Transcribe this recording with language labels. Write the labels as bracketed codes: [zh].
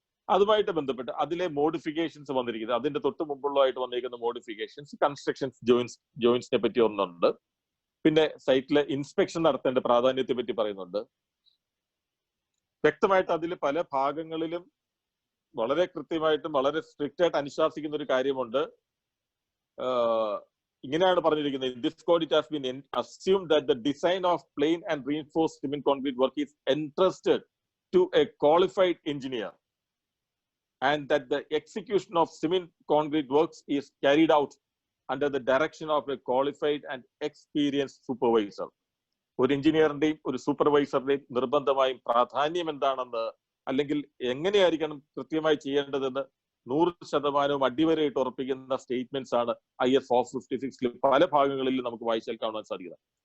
[ml] അതുമായിട്ട് ബന്ധപ്പെട്ട് അതിലെ മോഡിഫിക്കേഷൻസ് വന്നിരിക്കുന്നത്, അതിന്റെ തൊട്ട് മുമ്പുള്ളതായിട്ട് വന്നിരിക്കുന്ന മോഡിഫിക്കേഷൻസ്, കൺസ്ട്രക്ഷൻസ് ജോയിൻസിനെ പറ്റി ഒന്നുണ്ട്. പിന്നെ സൈറ്റിലെ ഇൻസ്പെക്ഷൻ നടത്തേണ്ട പ്രാധാന്യത്തെ പറ്റി പറയുന്നുണ്ട്. വ്യക്തമായിട്ട് അതിൽ പല ഭാഗങ്ങളിലും വളരെ കൃത്യമായിട്ടും വളരെ സ്ട്രിക്റ്റ് ആയിട്ട് അനുശാസിക്കുന്ന ഒരു കാര്യമുണ്ട്. ഇങ്ങനെയാണ് പറഞ്ഞിരിക്കുന്നത്: [en] in this code it has been assumed that the design of plain and reinforced cement concrete work is entrusted to a qualified engineer and that the execution of cement concrete works is carried out under the direction of a qualified and experienced supervisor. [ml] ഒരു എഞ്ചിനീയറിന്റെയും ഒരു സൂപ്പർവൈസറുടെയും നിർബന്ധമായും പ്രാധാന്യം എന്താണെന്ന്, അല്ലെങ്കിൽ എങ്ങനെയായിരിക്കണം കൃത്യമായി ചെയ്യേണ്ടതെന്ന് 100% അടിവരയിട്ട് ഉറപ്പിക്കുന്ന സ്റ്റേറ്റ്മെന്റ്സ് ആണ് IS 456 പല ഭാഗങ്ങളിലും നമുക്ക് വായിച്ചാൽ കാണാൻ സാധിക്കുന്നത്.